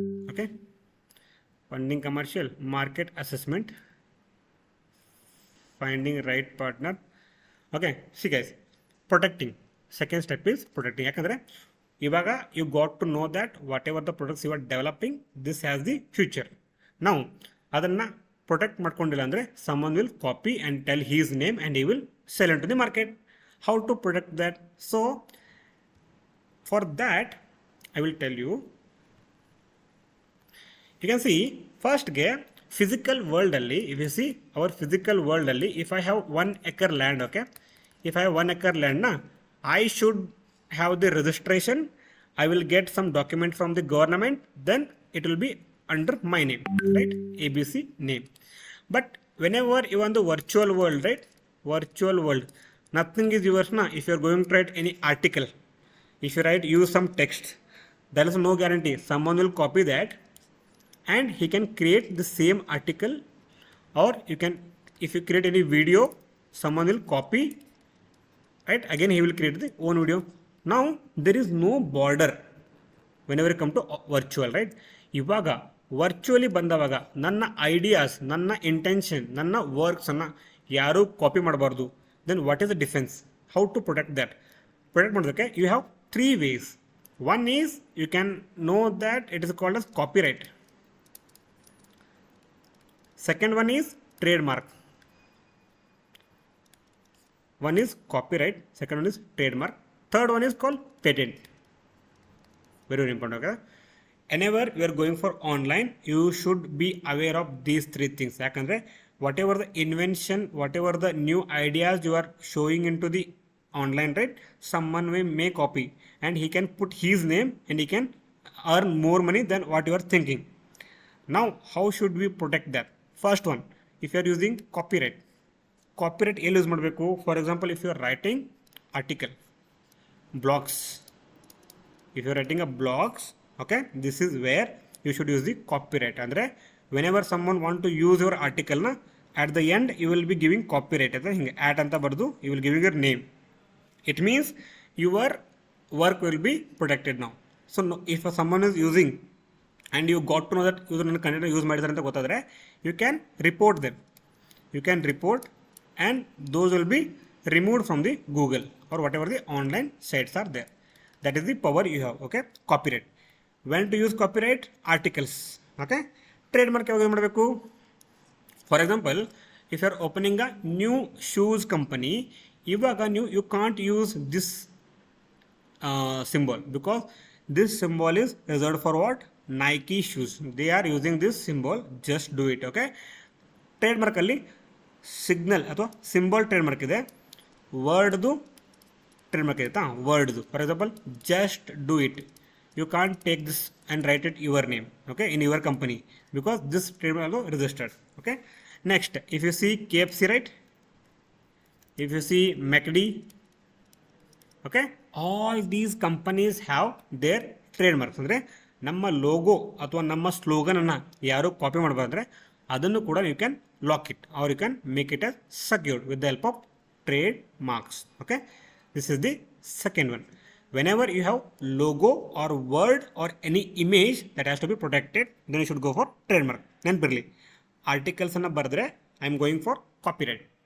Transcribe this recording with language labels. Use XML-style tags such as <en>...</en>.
<en>Okay, funding commercial, market assessment, finding right partner. Okay, see guys, protecting, second step is protecting.</en> <kn>ಯಾಕಂದರೆ ಇವಾಗ</kn> <en>You got to know that whatever the products you are developing, this has the future.</en> <kn>ನಾವು ಅದನ್ನು protect ಮಾಡ್ಕೊಂಡಿಲ್ಲ ಅಂದರೆ</kn> <en>someone will copy and tell his name and he will sell into the market. How to protect that? So for that I will tell you. You can see first ಗೆ physical world ಅಲ್ಲಿ, if you see our physical world ಅಲ್ಲಿ, if I have 1 acre land, okay, if I have 1 acre land na, I should have the registration, I will get some document from the government, then it will be under my name, right, ABC name. But whenever you want the virtual world, right, virtual world, nothing is yours na. If you are going to write any article, if you use some text, there is no guarantee someone will copy that and he can create the same article, or you can, if you create any video, someone will copy, right, again he will create the own video. Now there is no border whenever you come to virtual, right.</en> <kn>ಇವಾಗ virtually ಬಂದವಾಗ ನನ್ನ ideas, ನನ್ನ intention, ನನ್ನ ವರ್ಕ್ಸನ್ನು ಯಾರೂ copy ಮಾಡಬಾರ್ದು.</kn> <en>Then what is the defence, how to protect that?</en> <kn>Protect ಮಾಡೋದಕ್ಕೆ</kn> <en>You have 3 ways. One is you can know that it is called as copyright. Second one is trademark. One is copyright, second one is trademark, third one is called patent. Very, very important, okay? Whenever you are going for online, you should be aware of these 3 things. Yakandre whatever the invention, whatever the new ideas you are showing into the online, right, someone may copy and he can put his name and he can earn more money than what you are thinking. Now how should we protect that? First one, if you are using copyright</en> <kn>ಎಲ್ಲಿ use ಮಾಡಬೇಕು?</kn> <en>For example, if you are writing article, blogs, if you are writing a blogs, okay, this is where you should use the copyright. ಅಂದರೆ whenever someone want to use your article na, at the end you will be giving copyright.</en> <kn>ಅಂದರೆ ಹಿಂಗೆ ಆಟ್ ಅಂತ ಬರೆದು</kn> <en>you will giving your name. It means your work will be protected now. So no, if someone is using and you got to know that user</en> <kn>ನನ್ನ content use ಮಾಡಿದ್ದಾರೆ ಅಂತ ಗೊತ್ತಾದರೆ,</kn> <en>you can report them. You can report and those will be removed from the Google or whatever the online sites are there. That is the power you have, okay? Copyright. When to use copyright? Articles, okay?</en> <kn>Trademark ಯಾವಾಗ ಮಾಡಬೇಕು?</kn> <en>For example, if you are opening a new shoes company, ಇವಾಗ you can't use this symbol because This symbol is reserved for what? Nike shoes. They are using this symbol. Just do it. Okay.</en> <kn>Trade ಮಾರ್ಕಲ್ಲಿ signal ಅಥವಾ symbol trade mark ಇದೆ, ವರ್ಡ್ದು trade mark ಇದೆ.</kn> <en>ವರ್ಡ್ದು for example just do it. You can't take this and write it your name, okay, in your company because this trademark registered. Okay, next if you see KFC, right, if you see McD, okay, all these companies have their trademarks.</en> <kn>ಅಂದರೆ ನಮ್ಮ logo ಅಥವಾ ನಮ್ಮ ಸ್ಲೋಗನನ್ನು ಯಾರು copy ಮಾಡಬಾರ್ದ್ರೆ ಅದನ್ನು ಕೂಡ</kn> <en>You can lock it or you can make it as secured with the help of trademarks. Okay, this is the second one. Whenever you have logo or word or any image that has to be protected, then you should go for trademark.</en> <kn>ನೆನಪಿರಲಿ, ಆರ್ಟಿಕಲ್ಸನ್ನು ಬರೆದ್ರೆ</kn> <en>I am going for copyright.</en>